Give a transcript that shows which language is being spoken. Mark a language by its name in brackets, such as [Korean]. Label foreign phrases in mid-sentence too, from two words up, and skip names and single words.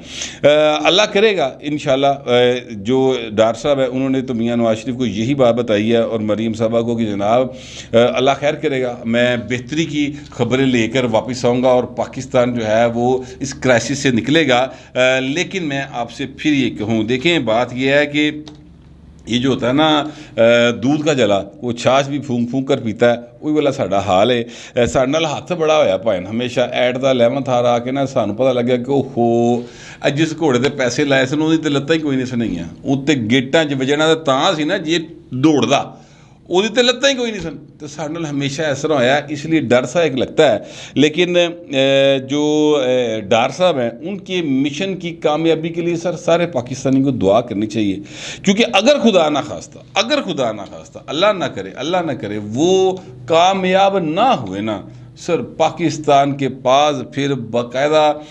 [Urdu] اللہ کرے گا انشاءاللہ جو ڈار صاحب ہے انہوں نے تو میاں نواز شریف کو یہی بات بتائی ہے اور مریم صاحبہ کو کہ جناب اللہ خیر کرے گا، میں بہتری کی خبریں لے کر واپس آؤں گا اور پاکستان جو ہے وہ اس کرائسس سے نکلے گا۔ لیکن میں آپ سے پھر یہ کہوں، دیکھیں بات یہ ہے کہ یہ جو ہوتا ہے نا دودھ کا جلا وہ چھاچھ بھی پھونک پھونک کر پیتا ہے، وہی والا [Punjabi] ساڈا حال [Urdu] ہے۔ [Punjabi] ساڈے نال ہاتھ بڑا ہویا پائن ہمیشہ [English] at the [Punjabi] 11th آر آ کے نا سانوں پتہ لگیا کہ اوہو جس گھوڑے تے پیسے لائے سن وہ تے لتاں ہی کوئی نہیں سنیاں، اتنے گیٹاں چ وجنا تاں سی نا جی دوڑدا، وہ لتاں ہی کوئی نہیں سن، تو سارے نال ہمیشہ اس طرح ہویا، [Urdu] اس لیے ڈر سا ایک لگتا ہے۔ لیکن جو ڈار صاحب ہیں ان کے مشن کی کامیابی کے لیے سر سارے پاکستانی کو دعا کرنی چاہیے، کیونکہ اگر خدا نہ خواستہ اللہ نہ کرے وہ کامیاب نہ ہوئے نا سر، پاکستان کے پاس پھر باقاعدہ